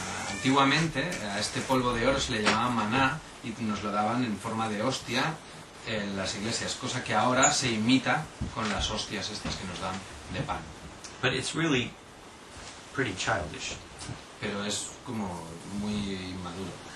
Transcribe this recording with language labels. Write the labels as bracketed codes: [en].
[es] Antiguamente a este polvo de oro se le llamaba maná y nos lo daban en forma de hostia en las iglesias, cosa que ahora se imita con las hostias estas que nos dan de pan. [en] But it's really pretty childish. [es] Pero es como muy inmaduro.